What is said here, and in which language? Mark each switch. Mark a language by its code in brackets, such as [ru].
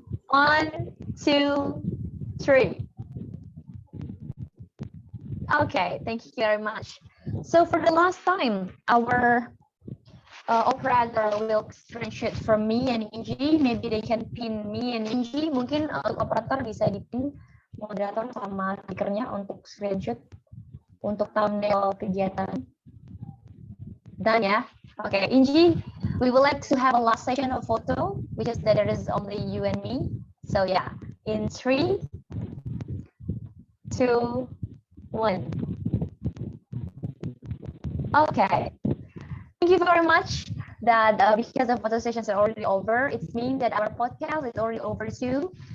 [en] 1, 2, 3. Okay, thank you very much. So for the last time, our operator will screenshot from me and Inji. Maybe they can pin me and Inji. [id] Mungkin operator bisa dipin moderator sama speakernya untuk screenshot untuk thumbnail kegiatan. [en] Done ya? Okay, Inji, we would like to have a last session of photo, which is that there is only you and me. So yeah, in 3, 2, 1. Okay. Thank you very much. That because the photo sessions are already over, it means that our podcast is already over too.